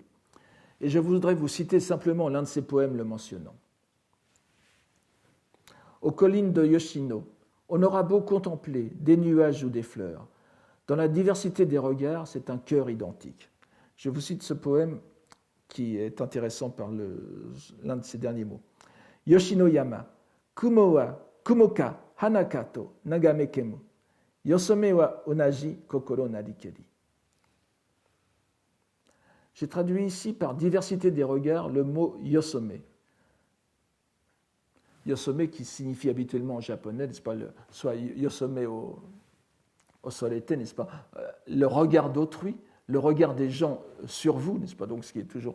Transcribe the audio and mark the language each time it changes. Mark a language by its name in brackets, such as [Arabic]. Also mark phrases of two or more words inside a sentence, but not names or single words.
[French] Et je voudrais vous citer simplement l'un de ses poèmes le mentionnant. Aux collines de Yoshino, on aura beau contempler des nuages ou des fleurs. Dans la diversité des regards, c'est un cœur identique. Je vous cite ce poème qui est intéressant par l'un de ses derniers mots. [Japanese] 吉野山 雲か 花かと 眺めけむ よそめは 同じ 心なりけり. [French] J'ai traduit ici par diversité des regards le mot yosome. Yosome qui signifie habituellement en japonais, n'est-ce pas, soit yosome au solete, n'est-ce pas, le regard d'autrui, le regard des gens sur vous, n'est-ce pas, donc ce qui est toujours.